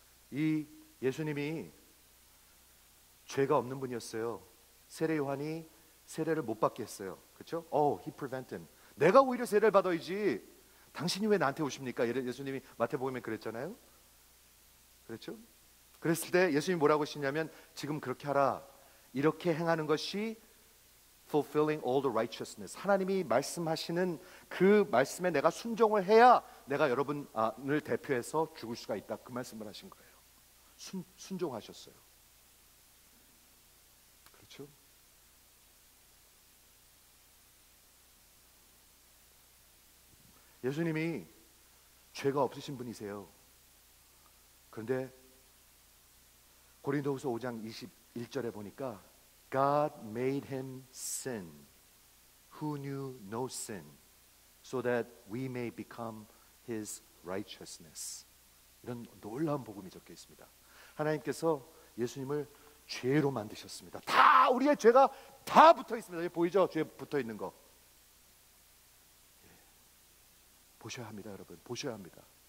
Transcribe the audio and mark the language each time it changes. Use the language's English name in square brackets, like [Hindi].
[Korean] 이 예수님이 죄가 없는 분이었어요. 세례 요한이 세례를 못 받게 했어요. 그렇죠? [English] He prevented him. [Korean] 내가 오히려 세례를 받아야지 당신이 왜 나한테 오십니까? 예수님이 마태복음에 그랬잖아요. 그렇죠? 그랬을 때 예수님이 뭐라고 하시냐면 지금 그렇게 하라. 이렇게 행하는 것이 [English] fulfilling all the righteousness. [Korean] 하나님이 말씀하시는 그 말씀에 내가 순종을 해야 내가 여러분을 대표해서 죽을 수가 있다. 그 말씀을 하신 거예요. 순종하셨어요. 그렇죠? 예수님이 죄가 없으신 분이세요. 그런데 고린도후서 5장 21절에 보니까 [English] God made him sin who knew no sin so that we may become his righteousness. [Korean] 이런 놀라운 복음이 적혀 있습니다. 하나님께서 예수님을 죄로 만드셨습니다. 다 우리의 죄가 다 붙어 있습니다. 여기 보이죠? 죄 붙어 있는 거. 보셔야 합니다, 여러분. 보셔야 합니다.